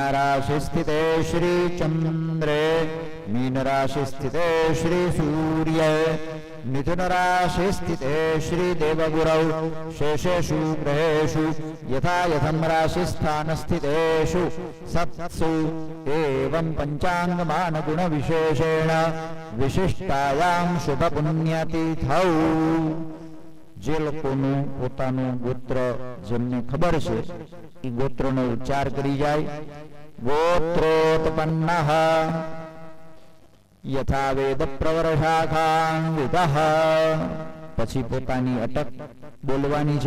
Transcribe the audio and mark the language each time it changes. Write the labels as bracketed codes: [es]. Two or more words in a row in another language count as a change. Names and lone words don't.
[sa] राशि स्थिते श्री चंद्रे मीन राशि स्थिते श्री सूर्य मिथुन राशि स्थिते श्री देवगुरौ शेषेषु ग्रहेषु यथा यथं राशि स्थान स्थितेषु सत्सु एवं पंचांगमान गुण विशेषेण विशिष्टायां शुभ पुण्यतिथौ [gu] જે લોકોનું પોતાનું ગોત્ર જેમને ખબર છે એ ગોત્રનો ઉચ્ચાર કરી જાય. [sa] ગોત્રોત્પન્નઃ યથા વેદ પ્રવરશાખાં વિદઃ, [gu] પછી પોતાની અટક બોલવાની છે.